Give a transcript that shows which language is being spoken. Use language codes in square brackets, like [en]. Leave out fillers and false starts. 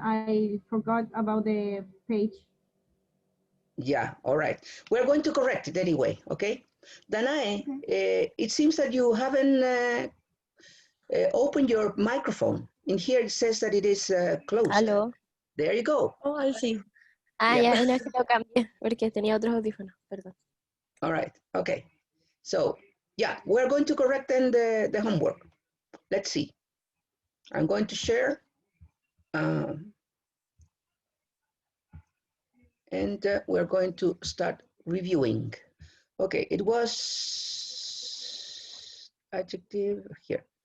[en] I forgot about the page. Yeah, all right. We're going to correct it anyway, okay? Danae, Okay. it seems that you haven't opened your microphone. In here it says that it is closed. [es] Aló. [en] There you go. Oh, I see. Ah, Yeah. [es] ya, no es que lo cambié porque tenía otros audífonos, perdón. [en] All right, okay. So, yeah, we're going to correct then the homework. Let's see. I'm going to share. And we're going to start reviewing. Okay, it was adjective here.